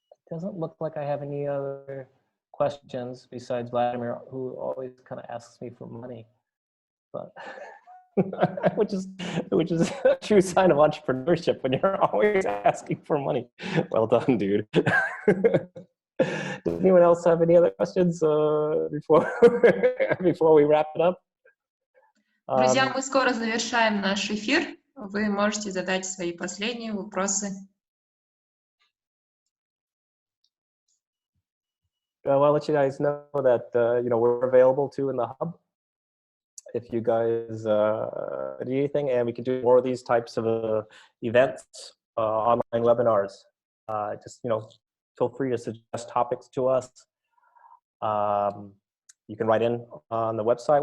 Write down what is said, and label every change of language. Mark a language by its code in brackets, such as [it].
[en] Doesn't look like I have any other questions besides Vladimir, who always kind of asks me for money, but which is a true sign of entrepreneurship when you're always asking for money. Well done, dude. Does anyone else have any other questions before we wrap it up? [ru] Друзья, мы скоро завершаем наш эфир. вы можете задать свои последние вопросы. [en] Well, I'll let you guys know that we're available too in the hub. If you guys need anything, and we can do more of these types of events, online webinars. Just feel free to suggest topics to us. You can write in on the website.